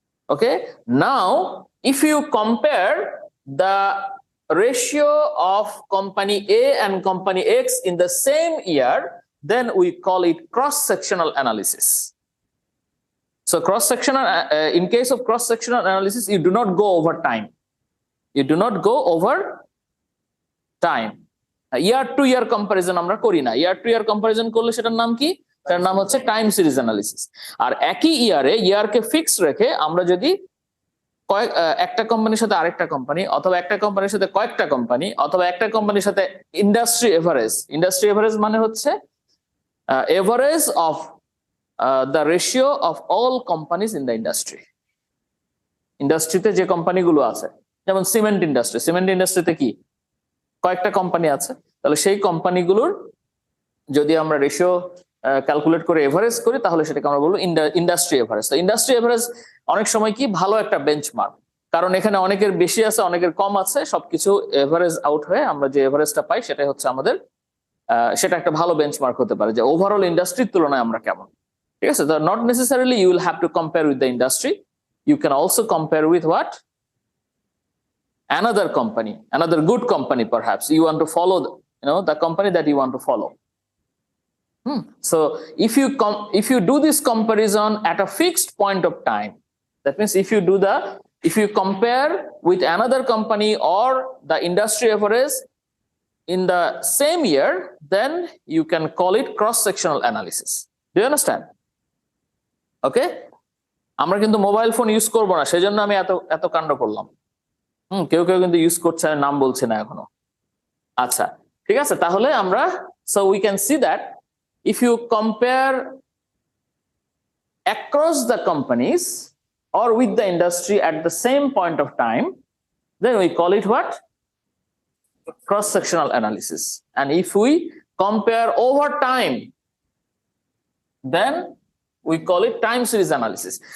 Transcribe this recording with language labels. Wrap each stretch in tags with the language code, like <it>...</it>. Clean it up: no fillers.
<en>Okay, now if you compare the ratio of company A and company X in the same year, then we call it cross-sectional analysis. So cross-sectional, in case of cross-sectional analysis, you do not go over time. You do not go over time. Year to year comparison</en> <bn>আমরা করি না।</bn> <en>Year to year comparison</en> <bn>করলে সেটার নাম কি? তার নাম হচ্ছে টাইম সিরিজ অ্যানালিসিস। আর একই ইয়ারকে ফিক্স রেখে আমরা যদি একটা কোম্পানির সাথে আরেকটা কোম্পানি, অথবা একটা কোম্পানির সাথে কয়েকটা কোম্পানি, অথবা একটা কোম্পানির সাথে ইন্ডাস্ট্রি এভারেজ মানে হচ্ছে</bn> <en>average of the ratio of all companies in the</en> <bn>ইন্ডাস্ট্রিতে যে কোম্পানিগুলো আছে, যেমন সিমেন্ট ইন্ডাস্ট্রিতে কি কয়েকটা কোম্পানি আছে, তাহলে সেই কোম্পানিগুলোর যদি আমরা রেশিও ক্যালকুলেট করে এভারেজ করি, তাহলে সেটাকে আমরা বলবো ইন্ডাস্ট্রি এভারেজ। তো ইন্ডাস্ট্রি এভারেজ অনেক সময় কি ভালো একটা বেঞ্চমার্ক, কারণ এখানে অনেকের বেশি আছে, অনেকের কম আছে, সবকিছু এভারেজ আউট হয়ে আমরা যে এভারেজটা পাই সেটাই হচ্ছে আমাদের, সেটা একটা ভালো বেঞ্চমার্ক হতে পারে যে ওভারঅল ইন্ডাস্ট্রির তুলনায় আমরা কেমন। ঠিক আছে, তো</bn> <en>Not necessarily you will have to compare with the industry, you can also compare with what, another company, another good company, perhaps you want to follow, the company that you want to follow. So if you do this comparison at a fixed point of time, that means if you compare with another company or the industry average in the same year, then you can call it cross-sectional analysis. Do you understand? Okay?</en> <bn>আমরা কিন্তু mobile phone use করব না, সেজন্য আমি এত কাণ্ড করলাম। কেউ কিন্তু ইউজ করছে, আমি নাম বলছি না এখনো। আচ্ছা, ঠিক আছে, তাহলে আমরা</bn> <en>so we can see that if you compare across the companies or with the industry at the same point of time, then we call it what? Cross-sectional analysis. And if we compare over time, then we call it time series analysis.</en>